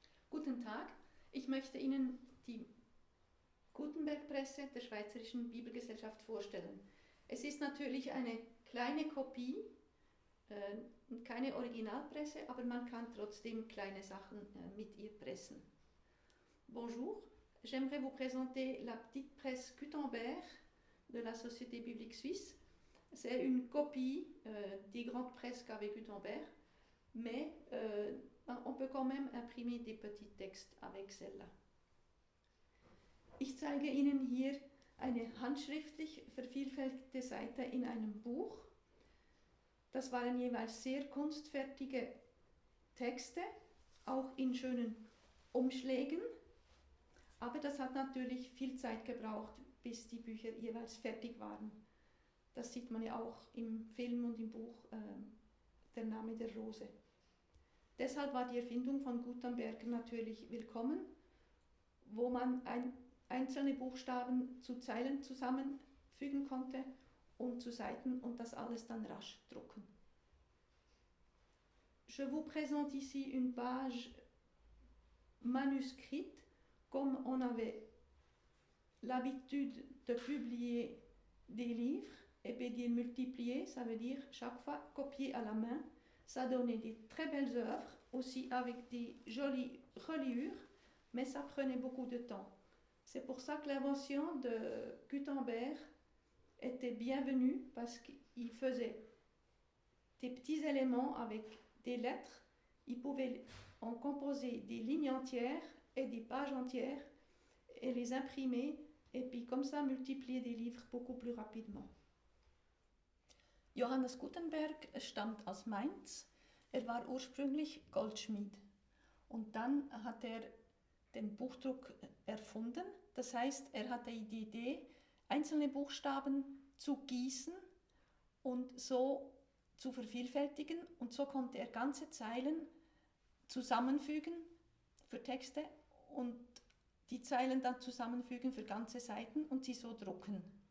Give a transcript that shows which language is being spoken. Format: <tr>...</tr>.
<de>Guten Tag, ich möchte Ihnen die Gutenberg-Presse der Schweizerischen Bibelgesellschaft vorstellen. Es ist natürlich eine kleine Kopie, keine Originalpresse, aber man kann trotzdem kleine Sachen mit ihr pressen.</de> <fr>Bonjour, j'aimerais vous présenter la petite presse Gutenberg de la Société biblique suisse. C'est une copie des grandes presses qu'avait Gutenberg, mais on peut quand même imprimer des petits textes avec celle-là.</fr> <de>Ich zeige Ihnen hier eine handschriftlich vervielfältigte Seite in einem Buch. Das waren jeweils sehr kunstfertige Texte, auch in schönen Umschlägen. Aber das hat natürlich viel Zeit gebraucht, bis die Bücher jeweils fertig waren. Das sieht man ja auch im Film und im Buch Der Name der Rose. Deshalb war die Erfindung von Gutenberg natürlich willkommen, wo man einzelne Buchstaben zu Zeilen zusammenfügen konnte und zu Seiten und das alles dann rasch drucken.</de> <fr>Je vous présente ici une page manuscrite, comme on avait l'habitude de publier des livres, et puis de multiplier, ça veut dire chaque fois copier à la main. Ça donnait des très belles œuvres, aussi avec des jolies reliures, mais ça prenait beaucoup de temps. C'est pour ça que l'invention de Gutenberg était bienvenue, parce qu'il faisait des petits éléments avec des lettres. Il pouvait en composer des lignes entières et des pages entières et les imprimer, et puis comme ça multiplier des livres beaucoup plus rapidement.</fr> <de>Johannes Gutenberg stammt aus Mainz. Er war ursprünglich Goldschmied und dann hat er den Buchdruck erfunden. Das heißt, er hatte die Idee, einzelne Buchstaben zu gießen und so zu vervielfältigen, und so konnte er ganze Zeilen zusammenfügen für Texte und die Zeilen dann zusammenfügen für ganze Seiten und sie so drucken.</de>